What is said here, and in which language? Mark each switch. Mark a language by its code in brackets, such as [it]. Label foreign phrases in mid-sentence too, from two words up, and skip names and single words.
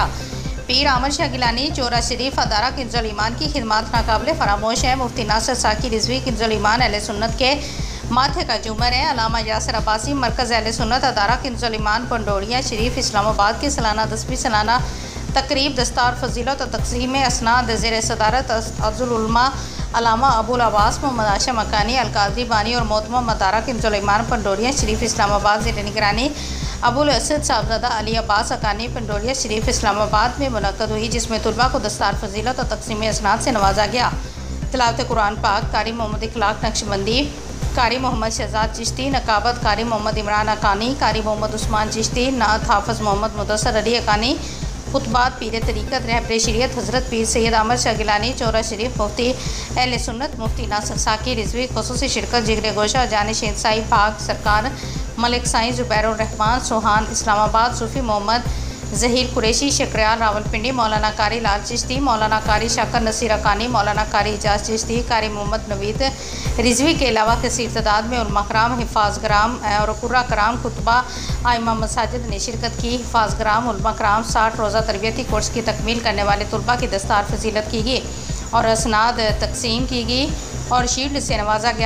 [ur] پیر احمد شاہ گیلانی چورا شریف ادارہ کنزل ایمان کی خدمت ناقابلِ فراموش ہے. مفتی ناصر ساقی رضوی کنزل ایمان اہلِ سنت کے ماتھے کا جھومر ہے. علامہ یاسر عباسی مرکز اہلِ سنت ادارہ کنزل ایمان پنڈوریہ شریف اسلام آباد کے سالانہ 10ویں سالانہ تقریب دستار فضیلت اور تقسیم اسناد زیر صدارت ازل العلماء علامہ ابو العباس محمد ہاشم مکانی القادری بانی اور محترم ادارہ کنزل ایمان پنڈوریہ شریف اسلام آباد زیر نگرانی ابو الاسد صاحبزادہ علی عباس اکانی پنڈوریہ شریف اسلام آباد میں منعقد ہوئی، جس میں طلبہ کو دستار فضیلت اور تقسیم اسناد سے نوازا گیا. تلاوت قرآن پاک قاری محمد اخلاق نقشبندی، قاری محمد شہزاد چشتی نقابت، قاری محمد عمران اکانی، قاری محمد عثمان چشتی نعت، حافظ محمد مدثر علی اکانی، خطبات پیر طریقت رہبر شریعت حضرت پیر سید احمد شاہ گیلانی چورہ شریف مفتی اہلِ سنت مفتی ناصر ساقی رضوی خصوصی شرکت جگرِ گوشہ جانشین سائیں پاک سرکار ملک سائیں زبیر الرحمان سوہان اسلام آباد صوفی محمد ظہیر قریشی شکریال راولپنڈی مولانا قاری لال چشتی مولانا قاری شاکر نصیر اکانی مولانا قاری اعجاز چشتی قاری محمد نوید رضوی کے علاوہ کثیر تعداد میں علماء کرام حفاظ کرام اور قراء کرام خطباء آئمہ مساجد نے شرکت کی. حفاظ کرام علماء کرام 60 روزہ تربیتی کورس کی تکمیل کرنے والے طلبہ کی دستار فضیلت کی گئی اور اسناد تقسیم کی گئی اور شیلڈ سے نوازا گیا.